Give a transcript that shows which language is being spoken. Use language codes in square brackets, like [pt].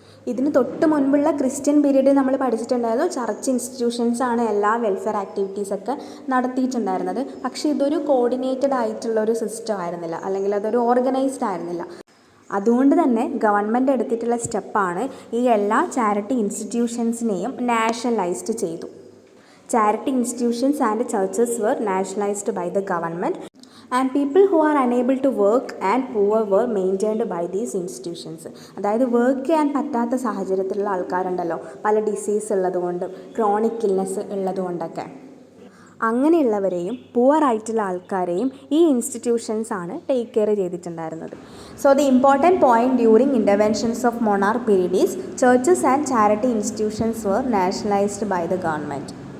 [ml] ഇതിന് തൊട്ട് മുൻപുള്ള ക്രിസ്ത്യൻ പീരീഡ് നമ്മൾ പഠിച്ചിട്ടുണ്ടായിരുന്നു, ചർച്ച് ഇൻസ്റ്റിറ്റ്യൂഷൻസാണ് എല്ലാ വെൽഫെയർ ആക്ടിവിറ്റീസൊക്കെ നടത്തിയിട്ടുണ്ടായിരുന്നത്. പക്ഷേ ഇതൊരു കോർഡിനേറ്റഡ് ആയിട്ടുള്ള ഒരു സിസ്റ്റം ആയിരുന്നില്ല, അല്ലെങ്കിൽ അതൊരു ഓർഗനൈസ്ഡ് ആയിരുന്നില്ല. അതുകൊണ്ട് തന്നെ ഗവൺമെൻറ് എടുത്തിട്ടുള്ള സ്റ്റെപ്പാണ് ഈ എല്ലാ ചാരിറ്റി ഇൻസ്റ്റിറ്റ്യൂഷൻസിനെയും നാഷണലൈസ്ഡ് ചെയ്തു. [en] Charity institutions and churches were nationalized by the government, and people who are unable to work and poor were maintained by these institutions. [ml] അതായത് വർക്ക് ചെയ്യാൻ പറ്റാത്ത സാഹചര്യത്തിലുള്ള ആൾക്കാരുണ്ടല്ലോ, പല ഡിസീസ് ഉള്ളതുകൊണ്ടും ക്രോണിക് ഇൽനെസ് ഉള്ളതുകൊണ്ടൊക്കെ, അങ്ങനെയുള്ളവരെയും പുവർ ആയിട്ടുള്ള ആൾക്കാരെയും ഈ ഇൻസ്റ്റിറ്റ്യൂഷൻസ് ആണ് ടേക്ക് കെയർ ചെയ്തിട്ടുണ്ടായിരുന്നത്. [en] So the important point during interventions of monarch period is churches and charity institutions were nationalised by the government.